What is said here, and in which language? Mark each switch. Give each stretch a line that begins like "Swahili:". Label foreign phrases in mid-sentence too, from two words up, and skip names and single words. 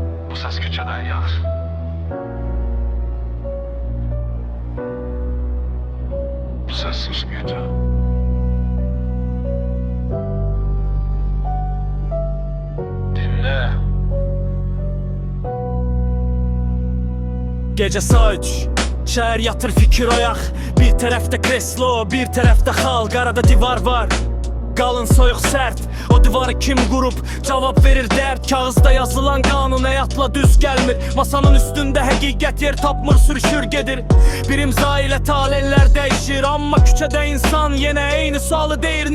Turkish: Bu ses küçeden yağar. Bu ses susmayacak. Dinle.
Azerbaijani: Gece saat 3, şehir yatır fikir oyaq. Bir tərəfdə kreslo, bir tərəfdə xalq, arada divar var. Qalın, soyuq, sərt, o divarı kim qurub? Cavab verir dərd, kağızda yazılan qanun həyatla düz gəlmir. Masanın üstündə həqiqət yer tapmır, sürüşür gedir. Bir imza ilə taleylər dəyişir, amma küçədə insan yenə eyni sualı deyir.